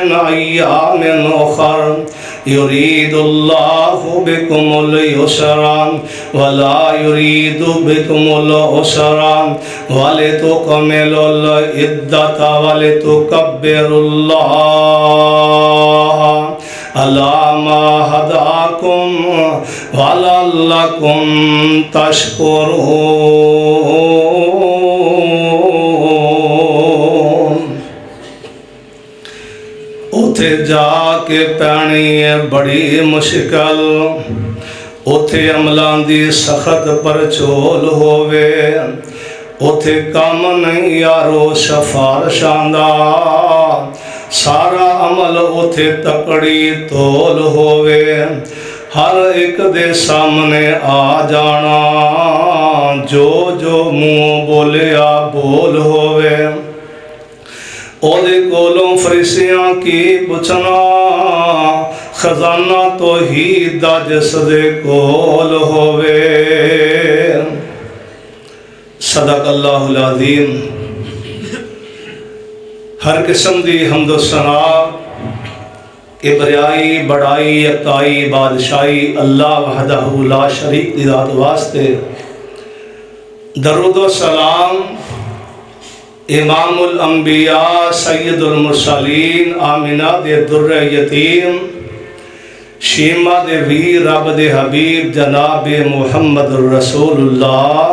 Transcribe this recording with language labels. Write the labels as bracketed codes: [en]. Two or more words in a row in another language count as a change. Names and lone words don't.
[ar] أيام أخر يريد الله بكم اليسر ولا يريد بكم العسر ولتكملوا العدة ولتكبروا الله على ما هداكم ولعلكم تشكرون۔ [pa] اتھے جا کے پانی ہے بڑی مشکل، اتھے عملاں دی سخت پرچول ہووے، اتھے کام نہیں یارو سفارشاں دا، سارا عمل اتھے تکڑی تول ہووے، ہر ایک دے سامنے آ جانا، جو جو منہ بولیا بول ہووے، اودے کولوں فرشتیاں کی پوچھنا، خزانہ توحید دا جس دے کول ہووے۔ [ar] صدق اللہ العظیم۔ [pa] ہر قسم دی حمد و ثنا کبریائی بڑائی یکتائی بادشاہی اللہ [ar] وحدہ لا شریک [pa] دی ذات واسطے، درود و سلام [ar] امام الانبیاء سید المرسلین [pa] آمینہ دے در یتیم شیمہ دے ویر رب دے حبیب جناب محمد [ar] الرسول اللہ